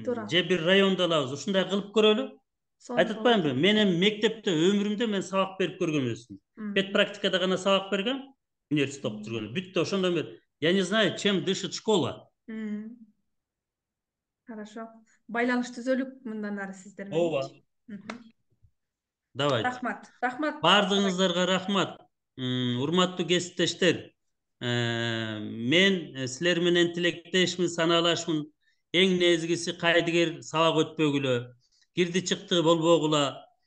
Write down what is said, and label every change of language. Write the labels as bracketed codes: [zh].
[ky] Же бир районду алабыз. Ушундай кылып көрөлү. Айтып атпаймынбы? Мен эми мектепте өмүрүмдө мен сабак берип көргөн эмесмин. Пед практикада гана сабак бергем, университет окуп жүргөндө. Бүттү, ошондон бери [ru] я не знаю, чем дышит школа. Хорошо. [ky] Байланыш түзөлүк мындан ары сиздер менен. Ооба. [ru] Давайте. [ky] Рахмат. Бардыгыңыздарга рахмат. Урматтуу кесиптештер. Мен силер менен тилектешмин, санаалашмын. Эң негизгиси кайдыгер сабак өтпөгүлө, кирди чыкты болбогула.